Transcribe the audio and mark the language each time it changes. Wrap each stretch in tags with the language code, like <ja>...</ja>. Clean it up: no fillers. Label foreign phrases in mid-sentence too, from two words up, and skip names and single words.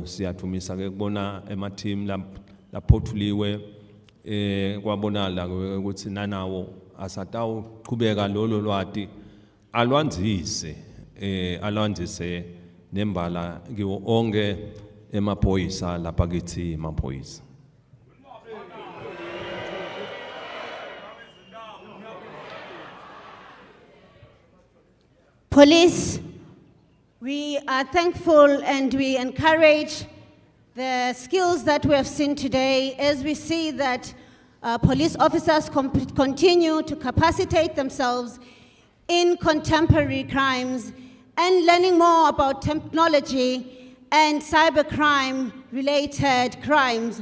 <ss>Siyathumisa ke kubona ema-team laphothuliwe kwabonala ukuthi nanawo asatawuqhubeka lolo lwati alwanzise nembala kiwo onke emaphoyisa lapha kithi emaphoyisa.</ss> <en>Police, we are thankful and we encourage the skills that we have seen today as we see that police officers continue to capacitate themselves in contemporary crimes and learning more about technology and cybercrime related crimes.</en>